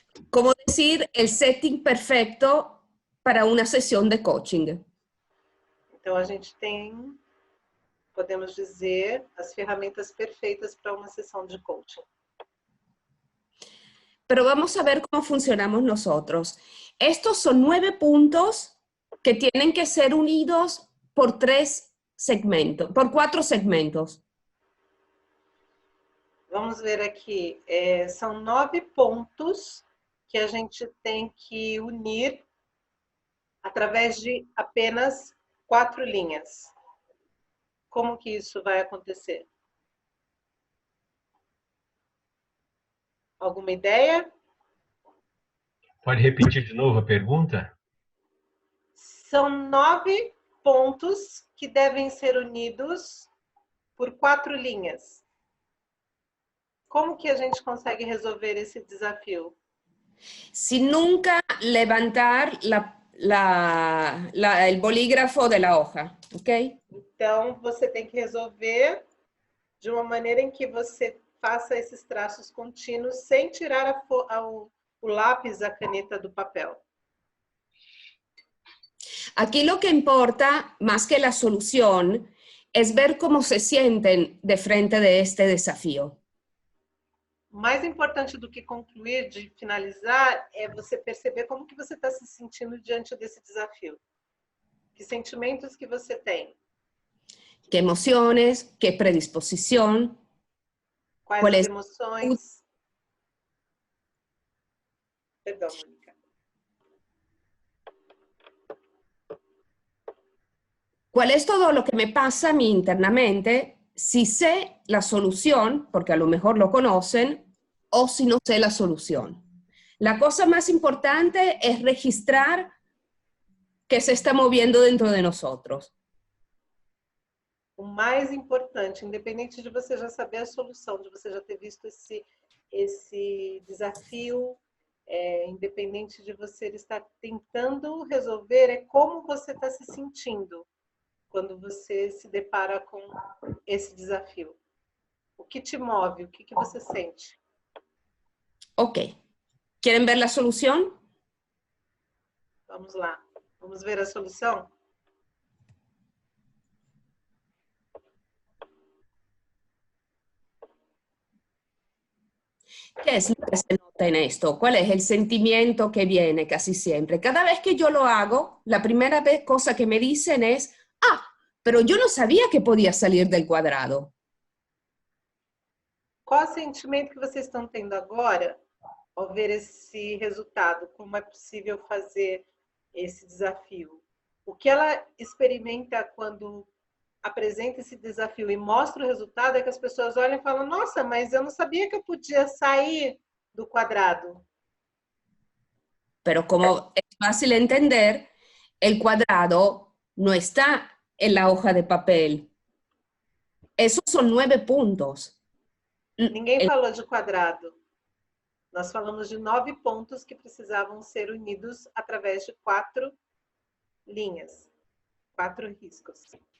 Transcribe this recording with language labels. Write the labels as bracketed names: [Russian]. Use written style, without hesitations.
[Spanish] Como decir, el setting perfecto para una sesión de coaching. [Portuguese] Então, a gente tem, podemos dizer, as ferramentas perfeitas para uma sessão de coaching. [Spanish] Pero vamos a ver cómo funcionamos nosotros. Estos son 9 puntos que tienen que ser unidos por 4 segmentos. [Portuguese] Vamos ver aqui, são 9 pontos que a gente tem que unir através de apenas 4 linhas. Como que isso vai acontecer? Alguma ideia? Pode repetir de novo a pergunta? São 9 pontos que devem ser unidos por 4 linhas. Como que a gente consegue resolver esse desafio? [Spanish] Sin nunca levantar el bolígrafo de la hoja, ¿ok? [Portuguese] Então, você tem que resolver de uma maneira em que você faça esses traços contínuos sem tirar o lápis, a caneta do papel. [Spanish] Aquí lo que importa, más que la solución, es ver cómo se sienten de frente de este desafío. [Portuguese] Mais importante do que concluir, de finalizar, é você perceber como que você está se sentindo diante desse desafio. Que sentimentos que você tem? [Spanish] ¿Qué emociones? ¿Qué predisposición? [Portuguese] Quais as emoções? Perdão, Mônica. [Spanish] ¿Cuál es todo lo que me pasa a mí internamente si sé la solución, porque a lo mejor lo conocen, o si no sé la solución? La cosa más importante es registrar qué se está moviendo dentro de nosotros. [Portuguese] O mais importante, independente de você já saber a solução, de você já ter visto esse desafio, independente de você estar tentando resolver, é como você está se sentindo quando você se depara com esse desafio. O que te move? O que você sente? Ok. [Spanish] ¿Quieren ver la solución? [Portuguese] Vamos lá. Vamos ver a solução? [Spanish] ¿Qué es lo que se nota en esto? ¿Cuál es el sentimiento que viene casi siempre? Cada vez que yo lo hago, la primera cosa que me dicen es, pero yo no sabía que podía salir del cuadrado. [Portuguese] Qual o sentimento que vocês estão tendo agora ao ver esse resultado? Como é possível fazer esse desafio? O que ela experimenta quando apresenta esse desafio e mostra o resultado é que as pessoas olham e falam, nossa, mas eu não sabia que eu podia sair do quadrado. [Spanish] Pero como es fácil entender, el cuadrado no está en la hoja de papel. Esos son 9 puntos. [Portuguese] Ninguém falou de quadrado. Nós falamos de 9 pontos que precisavam ser unidos através de 4 linhas, 4 riscos.